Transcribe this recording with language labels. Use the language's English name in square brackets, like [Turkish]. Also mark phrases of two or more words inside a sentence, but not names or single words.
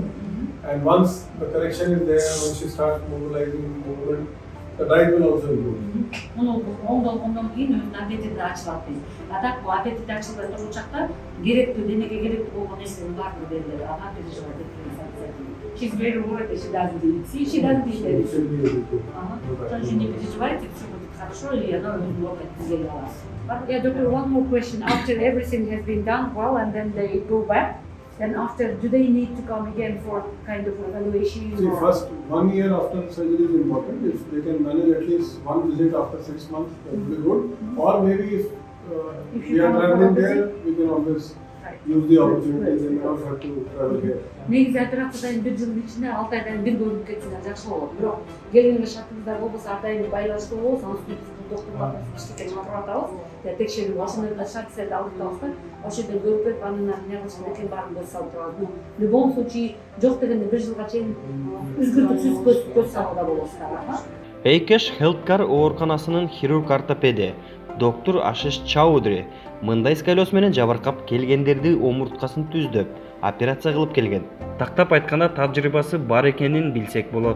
[English] And once the correction is there, when she starts mobilizing movement, the diet will also improve. [Kyrgyz] Андан кийин өзүнүн аппетити ачылат дейт. Атак бул апетит ачылбай турган чакта керектүү денеге керектүү болгон нерсенин баардыгы берилет. Ага переживать этпеңиз. [English] She's very worried that she doesn't eat. See, she doesn't eat everything. [Russian] Тоже не переживайте, все будет хорошо, и она может сделать. [English] Yeah, doctor, one more question. After everything has been done well, and then they go back, then after, do they need to come again for kind of evaluation? See, first 1 year after surgery is important. If they can manage at least one visit after 6 months, that will be good. Or maybe if we are traveling there, we can always use the opportunities and not have to travel here. [Kyrgyz] Негизи операциядан бир жылдын ичинде 6 айдан бир көрүнүп кетсе жакшы болот. Бирок келген шартыңыздар болбосо ар дайым байланыштуу болобуз, анан биздин доктурлар иштеген матурабыз, текшерүү ошондой шартты алып да, ошол жерден көрүп берип, анын эмне кылышын экен баарын көз салып турабыз. [Russian] В любом случае, [Kyrgyz] жок дегенде бир жылга чейин үзгүртүксүз көз салууда болосуздар. Эйкеш Healthcare ооруканасынын хирург-ортопеди доктор Ашиш Чаудри мындай сколиоз менен жабыркап келгендерди омурткасын түздөп, операция кылып келген. Тактап айтканда тажрыйбасы бар экенин билсек болот.